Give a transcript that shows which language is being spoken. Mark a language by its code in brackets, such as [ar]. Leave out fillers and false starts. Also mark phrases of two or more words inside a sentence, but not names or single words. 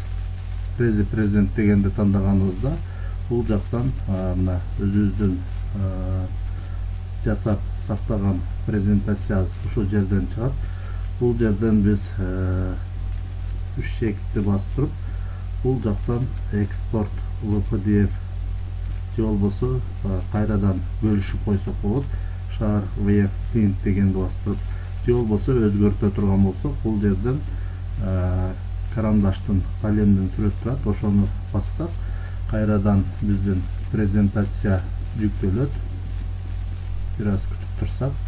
[ky] Prezi Present дегенди тандаганыбызда бул жактан мына өзүбүздүн жасап сактаган презентациябыз ушул жерден чыгат. Бул жерден биз үч чекитти басып туруп, бул жактан экспорт PDF же болбосо кайрадан бөлүшүп койсок болот. [en] Share with print [ky] дегенди басып туруп, же болбосо өзгөртө турган болсок, бул жерден карандаштын, калемдин сүрөтү турат. Ошону бассак, кайрадан биздин презентация жүктөлөт. Бир аз күтүп турсак,